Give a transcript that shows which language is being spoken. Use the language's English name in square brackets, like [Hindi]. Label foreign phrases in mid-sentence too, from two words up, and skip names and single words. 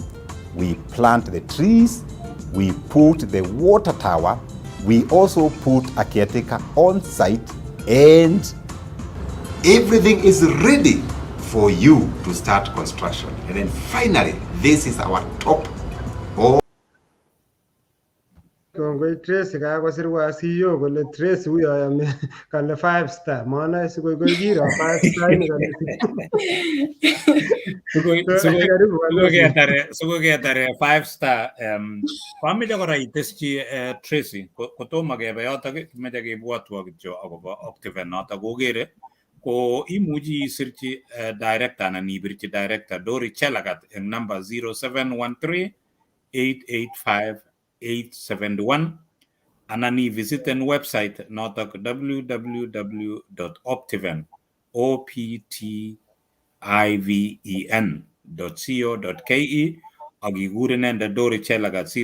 [English] We plant the trees. We put the water tower. We also put a caretaker on site, and everything is ready for you to start construction. And then finally, this is our top. [Kalenjin] Kongoi Tracy kakosirwa CEO kole Tracy huyo ame kale 5-star. [Swahili] Maana sikoi kiro 5-star ni kale. [Kalenjin] Sikoketare 5-star. Kwameche kora iteschi Tracy kotomo kebe yotok kimeche kebwotwo kityo akobo Octaven notok kokere ko imuchi isirchi director anan ibirchi director Dori Chelagat eng number 0713-885-871 anan ivisiten website notok www.optiven.co.ke ak ikur inendet Dori Chelagat